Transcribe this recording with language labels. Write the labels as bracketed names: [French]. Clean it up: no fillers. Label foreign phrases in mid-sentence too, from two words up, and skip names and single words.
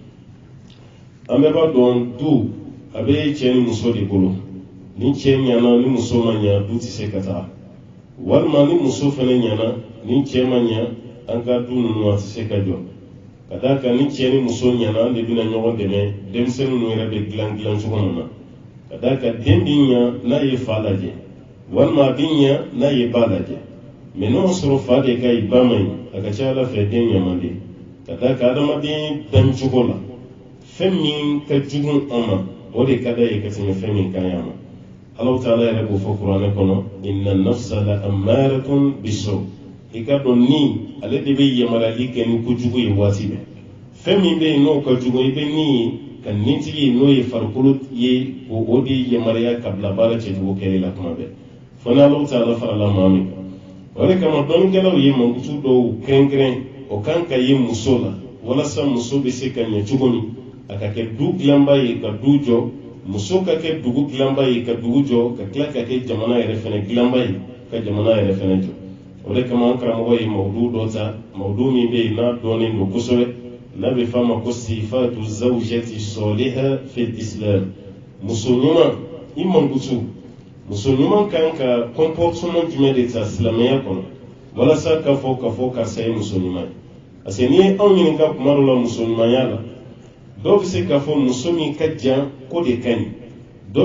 [Bambara] an bɛɛ b'a dɔn du a bɛ cɛ ni muso de bolo ni cɛ ɲana ni muso ma ɲa du tɛ se ka taa walima ni muso fana ɲana ni cɛ ma ɲa an ka du ninnu a tɛ se ka jɔ ka d'a kan ni cɛ ni muso ɲana an de bɛna ɲɔgɔn dɛmɛ denmisɛnnin ninnu yɛrɛ bɛ dilan cogo min na ka d'a kan den bɛ ɲa n'a ye fa lajɛ walima a bɛ ɲa n'a ye ba lajɛ mɛ n'o sɔrɔ fa de ka ɲi ba ma ɲi a ka ca ala fɛ den ɲaman de ka d'a kan adamaden dan cogo la fɛn min ka jugu an ma o de ka d'a ye ka tɛmɛ fɛn min ka ɲi a ma Allahu taala yɛrɛ b'o fɔ kuranɛ kɔnɔ [Arabic] إن النفس لأمارة بالسوء [Bambara] i ka dɔn ni ale de bɛ yamaruyali kɛ ni kojugu ye waati bɛɛ fɛn min bɛ yen n'o ka jugu i bɛ min ye ka nitigi n'o ye farikolo ye o de yamaruya ka bila baara cɛjugu kɛli la kuma bɛɛ fo ni Allahu taala farala maa min kan o de kama dɔnnikɛlaw ye mankutu dɔw kɛrɛnkɛrɛn o kan ka ye muso la walasa muso bɛ se ka ɲɛ cogo min a ka kɛ du dilanba ye ka du jɔ muso ka kɛ dugu dilanba ye ka dugu jɔ ka tila ka kɛ jamana yɛrɛ fɛnɛ dilanba ye ka jamana yɛrɛ fɛnɛ jɔ o de kama an karamɔgɔ ye mawudu dɔ ta mawudu min bɛ yen n'a dɔnnen don kosɛbɛ n'a bɛ f'a ma ko [Arabic] صفة الزوجة الصالحة في الإسلام [Bambara] muso ɲuman i mankutu muso ɲuman kan ka comportement jumɛn de ta silamɛya kɔnɔ walasa ka fɔ karisa ye muso ɲuman ye [French] parce que [Bambara] n'i ye anw ɲininka kuma dɔ la muso ɲumanya la dɔw bɛ se k'a fɔ muso min ka jan ko de ka ɲi dɔw bɛ